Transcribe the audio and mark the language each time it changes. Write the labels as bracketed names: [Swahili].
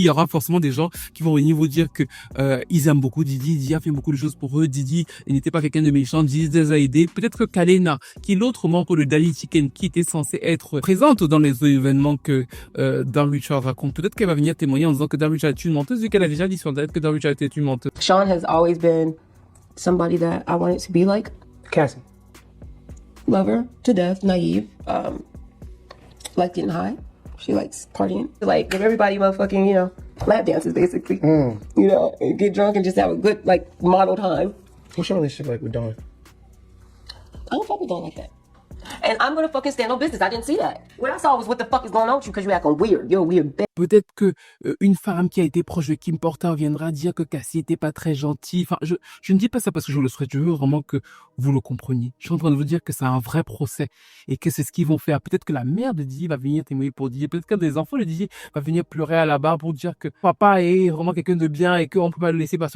[French] Il y aura forcément des gens qui vont venir vous dire que ils aiment beaucoup Didier, Didier a fait beaucoup de choses pour eux, Didier n'était pas quelqu'un de méchant, Didier les a aidés. Peut-être que Kalena, qui est l'autre membre de Dali Chicken, qui était censé être présente dans les événements que Dan Richard raconte, peut-être qu'elle va venir témoigner en disant que Dan Richard est une menteuse, vu qu'elle a déjà dit sur Internet que Dan Richard était une menteuse. [English] Sean has always been somebody that I wanted to be like. Cassie. Love her to death, naive, like getting high. She likes partying. Like give everybody motherfucking, you know, lap dances basically. You know, and get drunk and just have a good, like, model time. What's your relationship like with Dawn? I don't fuck with Dawn like that. And I'm gonna fucking stand on business. I didn't see that. What I saw was what the fuck is going on with you because you acting weird. You're a weird bitch. [French] Peut-être que une femme qui a été proche de Kim Porter viendra dire que Cassie était pas très gentille. Enfin, je ne dis pas ça parce que je le souhaite. Je veux vraiment que vous le compreniez. Je suis en train de vous dire que c'est un vrai procès et que c'est ce qu'ils vont faire. Peut-être que la mère de Didier va venir témoigner pour Didier. Peut-être qu'un des enfants de Didier va venir pleurer à la barre pour dire que papa est vraiment quelqu'un de bien et qu'on peut pas le laisser passer.